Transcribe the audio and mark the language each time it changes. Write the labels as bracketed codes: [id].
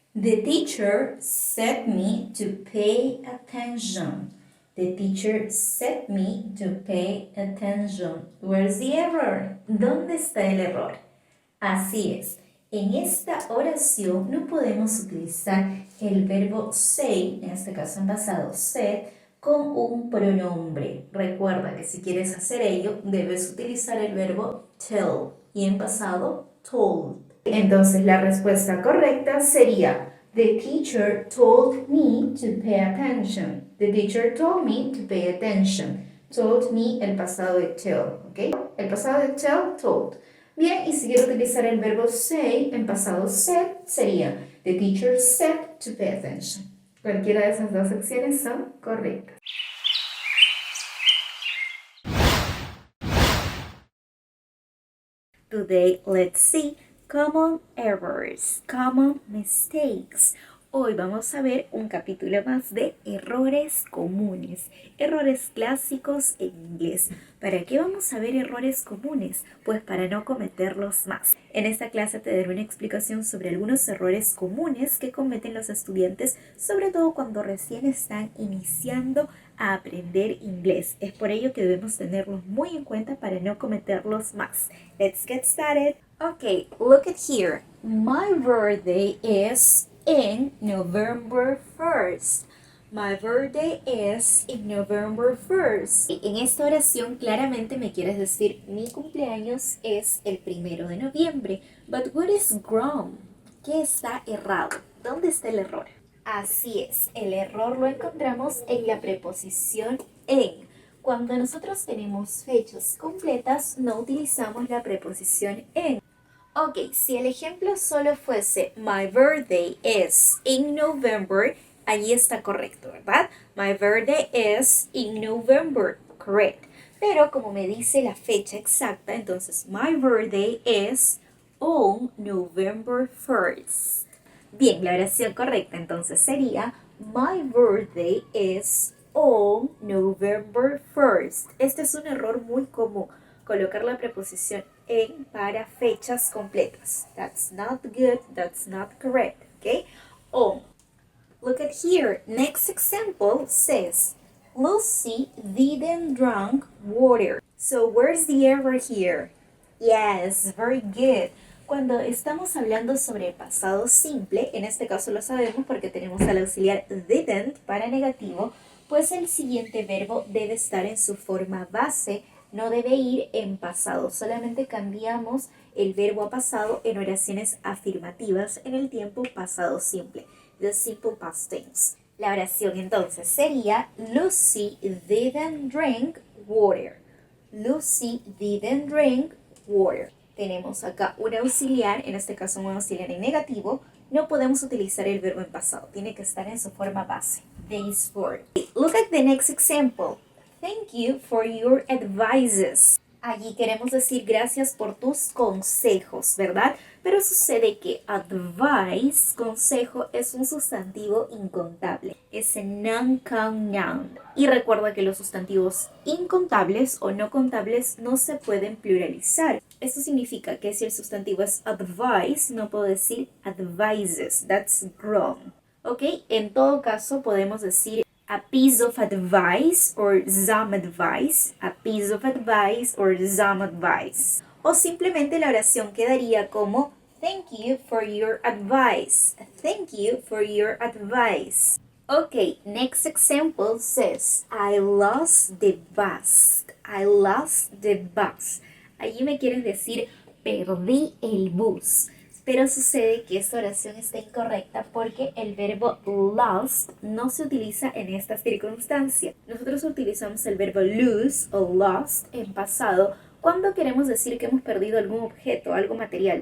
[en] The teacher set me to pay attention. The teacher set me to pay attention. Where's the error? [es] ¿Dónde está el error? Así es, en esta oración no podemos utilizar el verbo say, en este caso en pasado set, con un pronombre. Recuerda que si quieres hacer ello, debes utilizar el verbo tell y en pasado told. Entonces la respuesta correcta sería [en] The teacher told me to pay attention. The teacher told me to pay attention. Told me [es] el pasado de tell, ¿ok? El pasado de tell, told. Bien, y si quiero utilizar el verbo say en pasado said, sería [en] The teacher said to pay attention. [es] Cualquiera de esas dos acciones son correctas. [en] Today, let's see common errors, common mistakes. [es] Hoy vamos a ver un capítulo más de errores comunes, errores clásicos en inglés. ¿Para qué vamos a ver errores comunes? Pues para no cometerlos más. En esta clase te daré una explicación sobre algunos errores comunes que cometen los estudiantes, sobre todo cuando recién están iniciando a aprender inglés. Es por ello que debemos tenerlos muy en cuenta para no cometerlos más. [en] Let's get started. Okay, look at here. My birthday is in November 1st. My birthday is in November 1st. [es] En esta oración claramente me quieres decir mi cumpleaños es el 1 de noviembre. [en] But what is wrong? [es] ¿Qué está errado? ¿Dónde está el error? Así es, el error lo encontramos en la preposición en. Cuando nosotros tenemos fechas completas, no utilizamos la preposición en. Ok, si el ejemplo solo fuese [en] My birthday is in November, [es] allí está correcto, ¿verdad? [en] My birthday is in November, correct. [es] Pero como me dice la fecha exacta, entonces [en] My birthday is on November 1st. [es] Bien, la oración correcta entonces sería [en] My birthday is on November 1st. [es] Este es un error muy común, colocar la preposición en para fechas completas. [en] That's not good, that's not correct, okay? On. Look at here. Next example says, Lucy didn't drink water. So where's the error here? Yes, very good. [es] Cuando estamos hablando sobre pasado simple, en este caso lo sabemos porque tenemos al auxiliar didn't para negativo, pues el siguiente verbo debe estar en su forma base, no debe ir en pasado. Solamente cambiamos el verbo a pasado en oraciones afirmativas en el tiempo pasado simple, [en] the simple past tense. [es] La oración entonces sería [en] Lucy didn't drink water. Lucy didn't drink water. [es] Tenemos acá un auxiliar, en este caso un auxiliar en negativo. No podemos utilizar el verbo en pasado. Tiene que estar en su forma base. [en] Base form. Look at the next example. Thank you for your advices. [es] Allí queremos decir gracias por tus consejos, ¿verdad? Pero sucede que advice, consejo, es un sustantivo incontable. Es un non-count noun. Y recuerda que los sustantivos incontables o no contables no se pueden pluralizar. Esto significa que si el sustantivo es advice, no puedo decir advises. [en] That's wrong. [es] ¿Ok? En todo caso, podemos decir [en] a piece of advice or some advice, a piece of advice or some advice. [es] O simplemente la oración quedaría como [en] thank you for your advice. Thank you for your advice. Okay, next example says I lost the bus. I lost the bus. [es] Allí me quieren decir perdí el bus. Pero sucede que esta oración está incorrecta porque el verbo lost no se utiliza en esta circunstancia. Nosotros utilizamos el verbo lose o lost en pasado cuando queremos decir que hemos perdido algún objeto, algo material.